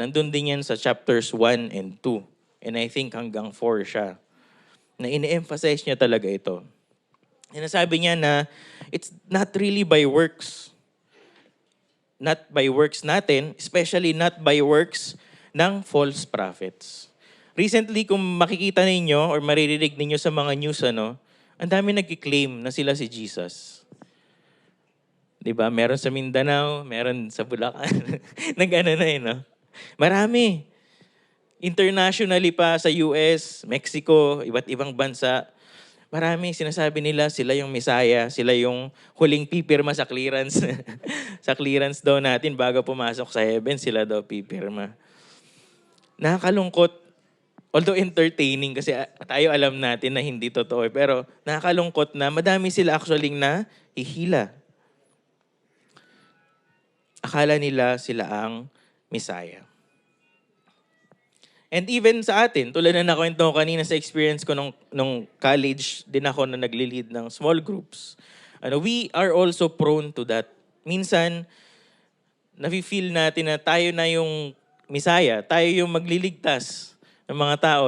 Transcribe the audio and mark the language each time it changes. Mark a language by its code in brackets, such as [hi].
[tl] Nandun din yan sa chapters 1 and 2. And I think hanggang 4 siya. Na ine-emphasize niya talaga ito. Sinasabi niya na [en] it's not really by works. Not by works natin, especially not by works ng false prophets. [tl] Recently, kung makikita ninyo or maririnig ninyo sa mga news, ang dami nag-claim na sila si Jesus. Diba? Meron sa Mindanao, meron sa Bulacan. Nag-ano na no? Marami. Internationally pa sa US, Mexico, iba't ibang bansa. Marami sinasabi nila sila yung Messiah, sila yung huling pipirma sa clearance. Sa clearance daw natin bago pumasok sa heaven, sila daw pipirma. Nakakalungkot, [en] although entertaining [tl] kasi tayo alam natin na hindi totoo, pero nakakalungkot na madami sila actually na hihila. Akala nila sila ang Messiah. And even sa atin, tulad na nakwento ko kanina sa experience ko nung college, din ako na nagli-lead ng small groups. [en] We are also prone to that. [tl] Minsan, nafe-feel natin na tayo na yung Messiah, tayo yung magliligtas ng mga tao.